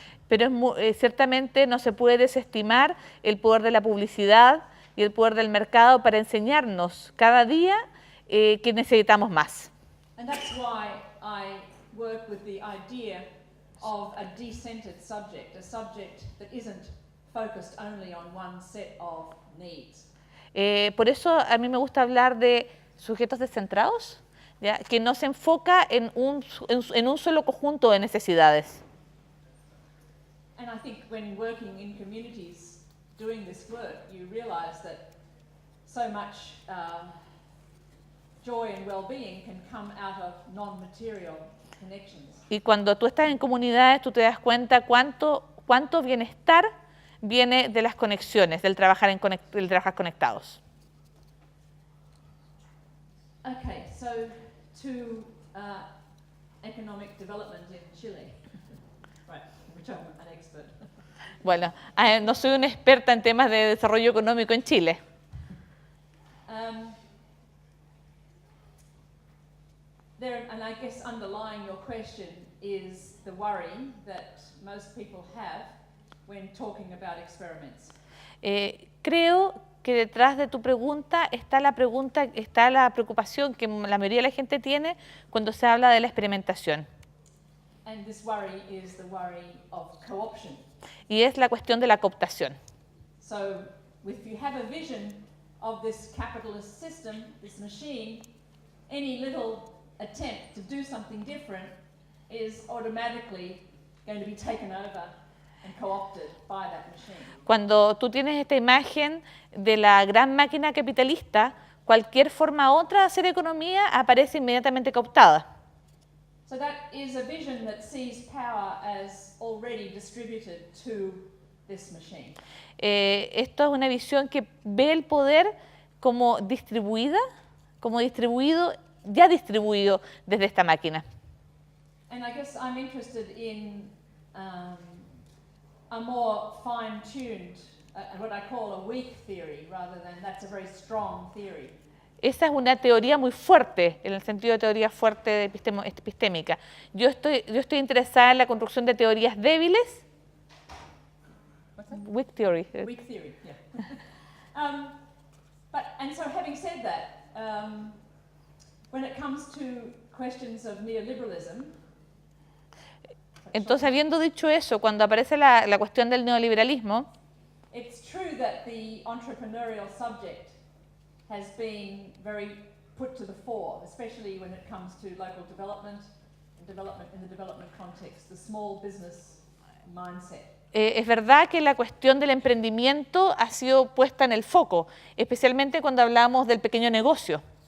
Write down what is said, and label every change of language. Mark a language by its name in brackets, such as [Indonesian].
[Spanish] Pero ciertamente no se puede desestimar el poder de la publicidad y el poder del mercado para enseñarnos cada día que necesitamos más. [English] And that's why I work with the idea of a decentered subject, a subject that isn't focused only on one set of needs. [Spanish] Por eso a mí me gusta hablar de sujetos descentrados, ¿ya? Que no se enfoca en un solo conjunto de necesidades. [English] And I think when working in communities doing this work, you realize that so much joy and well-being can come out of non-material connections. [Spanish] Y cuando tú estás en comunidades, tú te das cuenta cuánto bienestar viene de las conexiones, del trabajar conectados. [English] Okay, so to economic development in Chile, right, which I'm an expert. [Spanish] Bueno, no soy una experta en temas de desarrollo económico en Chile. [English] And I guess underlying your question is the worry that most people have when talking about experiments. [Spanish] Creo que detrás de tu pregunta está la preocupación que la mayoría de la gente tiene cuando se habla de la experimentación. [English] And this worry is the worry of co-option. [Spanish] Y es la cuestión de la cooptación. [English] So, if you have a vision of this capitalist system, this machine, any little attempt to do something different is automatically going to be taken over and co-opted by that machine. [Spanish] Cuando tú tienes esta imagen de la gran máquina capitalista, cualquier forma otra de hacer economía aparece inmediatamente cooptada. [English] So that is a vision that sees power as already distributed to this machine. [Spanish] Esto es una visión que ve el poder como distribuida, como distribuido, ya distribuido desde esta máquina. [English] And I guess I'm interested in a more fine-tuned, what I call a weak theory, rather than that's a very strong theory. [Spanish] Esa es una teoría muy fuerte, en el sentido de teoría fuerte epistémica. Yo estoy interesada en la construcción de teorías débiles. [English] What's that? Weak theory. Weak theory, yeah. And so having said that, when it comes to questions of neoliberalism, [Spanish] Entonces, habiendo dicho eso, cuando aparece la cuestión del neoliberalismo, [English] it's true that the entrepreneurial subject has been very put to the fore, especially when it comes to local development and development in the development context, the small business mindset. [Spanish] Es verdad que la cuestión del emprendimiento ha sido puesta en el foco, especialmente cuando hablamos del pequeño negocio.